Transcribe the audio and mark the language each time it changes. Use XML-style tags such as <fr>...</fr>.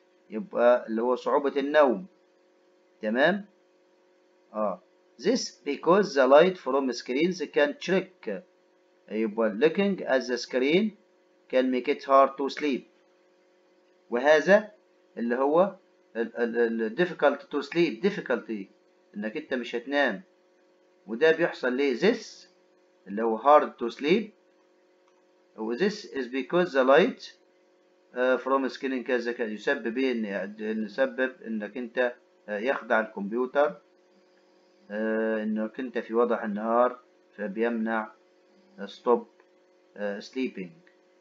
<ar>يبقى اللي هو صعوبة النوم. تمام.</ar> <en>this because the light from screens can trick. يبقى looking at the screen can make it hard to sleep.</en> <ar>وهذا اللي هو</ar> <en>difficult to sleep،</en> <ar>difficulty انك انت مش هتنام، وده بيحصل ليه؟ this اللي هو hard to sleep، و</ar> <en>this is because the light from screen</en> <ar>كذا كذا، يسبب ايه؟ ان يسبب انك انت يخدع الكمبيوتر انك انت في وضح النهار، فبيمنع stop sleeping.</ar>